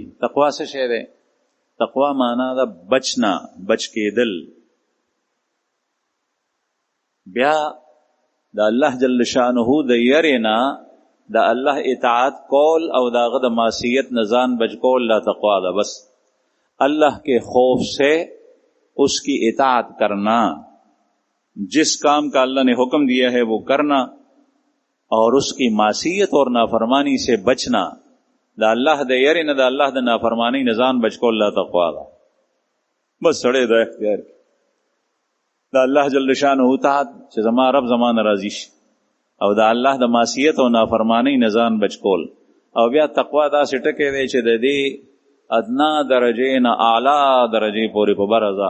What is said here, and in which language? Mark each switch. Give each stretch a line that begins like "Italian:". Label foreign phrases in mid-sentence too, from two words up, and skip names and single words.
Pashto: تقوا څه شی دی؟ تقوا معنا دا بچنا، بچ کېدل. بیا د الله جل شانه د یرینا د الله اطاعت کول او داغه د معصیت نه ځان بچ کول لا تقوا ده.
Urdu: بس اللہ کے خوف سے اس کی اطاعت کرنا، جس کام کا اللہ نے حکم دیا ہے وہ کرنا، اور اس کی معصیت اور نافرمانی سے بچنا.
Pashto: دا اللہ د یری نه د الله د نافرمانی نه ځان بچ کول لا تقوا ده. بس سړی دا اختیار دا الله جل شانه اطاعت چې زما رب زما راضي شي، او دا الله د معصیت او نافرمانی نه ځان بچ کول. او بیا تقوا دا سټکه دی چې د دې ادنا درجه نه اعلی درجه پورې په برزه.